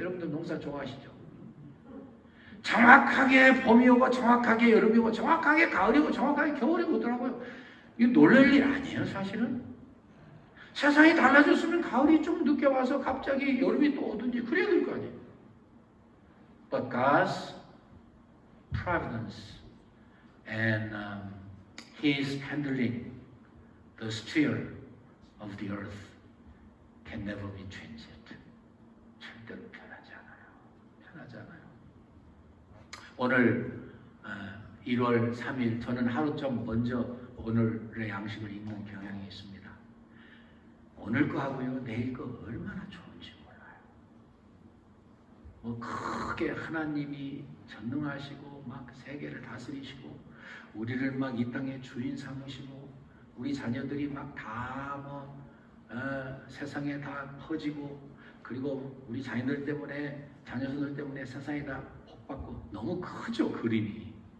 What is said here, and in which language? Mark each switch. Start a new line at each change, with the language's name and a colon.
Korean: 여러분들 농사 좋아하시죠? 정확하게 봄이 오고 정확하게 여름이 오고 정확하게 가을이 오고 정확하게 겨울이 오더라고요. 이거 놀랄 일 아니에요, 사실은. 세상이 달라졌으면 가을이 좀 늦게 와서 갑자기 여름이 또 오든지 그래야 될 거 아니에요.
English: But God's providence and His handling the sphere of the earth can never be changed.
Korean: 절대로 변하지 않아요. 변하지 않아요. 오늘 1월 3일 저는 하루 좀 먼저 오늘의 양식을 읽는 경향이 있습니다. 오늘 거 하고요, 내일 거 얼마나 좋은지 몰라요. 뭐 크게 하나님이 전능하시고 막 세계를 다스리시고 우리를 막 이 땅의 주인 삼으시고 우리 자녀들이 막 다 세상에 다 퍼지고 그리고 우리 자녀들 때문에 자녀들 때문에 세상에 다 복받고 너무 크죠, 그림이.